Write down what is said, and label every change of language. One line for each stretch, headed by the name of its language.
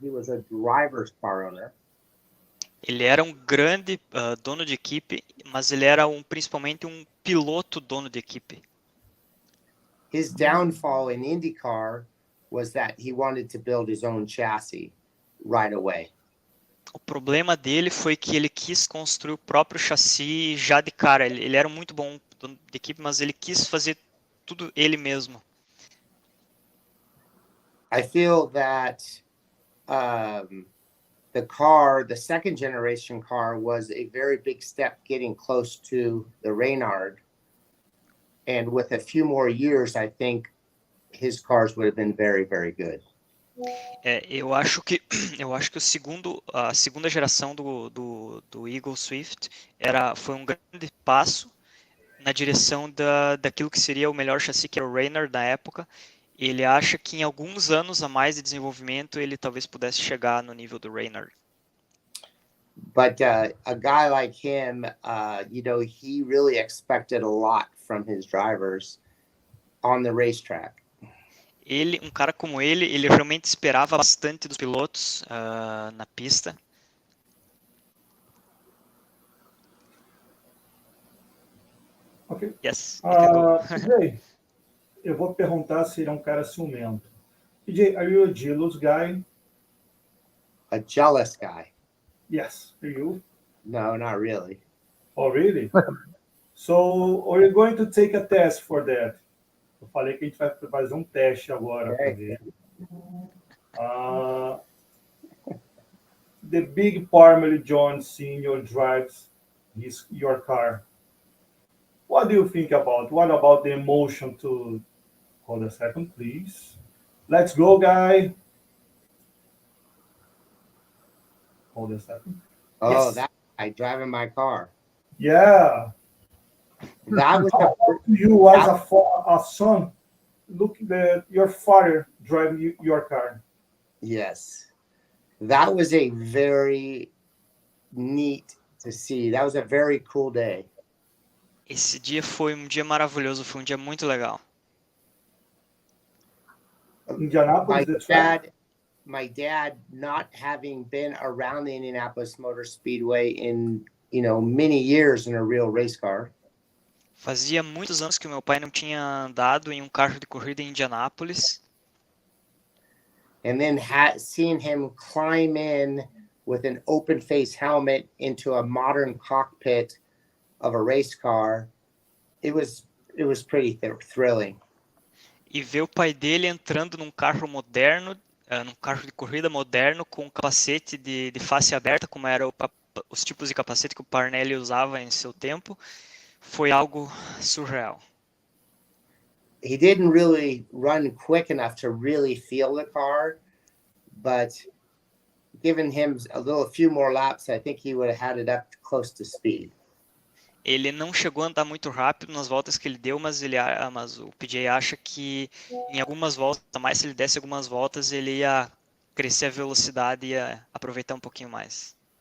English: He was a driver's car owner.
Portuguese: Ele era um grande dono de equipe, mas ele era principalmente um piloto dono de equipe.
English: His downfall in IndyCar was that he wanted to build his own chassis right away.
Portuguese: O problema dele foi que ele quis construir o próprio chassi já de cara. Ele era muito bom dono de equipe, mas ele quis fazer tudo ele mesmo.
English: I feel that the second generation car was a very big step getting close to the Reynard. And with a few more years, I think his cars would have been very, very good.
Portuguese: Eu acho que a segunda geração do Eagle Swift foi um grande passo na direção daquilo que seria o melhor chassi, que era o Reynard na época. Ele acha que em alguns anos a mais de desenvolvimento ele talvez pudesse chegar no nível do Reynard.
English: But a guy like him, he really expected a lot from his drivers on the racetrack.
Portuguese: Um cara como ele realmente esperava bastante dos pilotos na pista.
English: Ok. Yes.
Portuguese: PJ, eu vou perguntar se ele é um cara ciumento.
English: PJ, are you a jealous guy? A jealous guy? Yes. Are you? No, not really. Oh, really? So, are you going to take a test for that?
Portuguese: Eu falei que a gente vai fazer um teste agora para ver.
English: The big Parnelli Jones Senior drives your car. What do you think about? What about the emotion to... Hold a second, please. Let's go, guy. Hold a second. Oh, Yes. that guy driving my car. Yeah. That was You as a son, look at your father driving your car. Yes. That was a very neat to see. That was a very cool day.
Portuguese: Esse dia foi um dia maravilhoso, foi um dia muito legal.
English: Indianapolis, my dad, not having been around the Indianapolis Motor Speedway in, many years in a real race car.
Portuguese: Fazia muitos anos que o meu pai não tinha andado em um carro de corrida em Indianápolis.
English: And then seeing him climb in with an open face helmet into a modern cockpit of a race car, it was pretty thrilling.
Portuguese: E ver o pai dele entrando num carro moderno, num carro de corrida moderno, com um capacete de face aberta, como eram os tipos de capacete que o Parnelli usava em seu tempo, foi algo surreal.
English: He didn't really run quick enough to really feel the car, but given him a few more laps, I think he would have had it up close to speed.
Portuguese: Ele não chegou a andar muito rápido nas voltas que ele deu, mas o PJ acha que em algumas voltas, mais se ele desse algumas voltas, ele ia crescer a velocidade e ia aproveitar um pouquinho mais.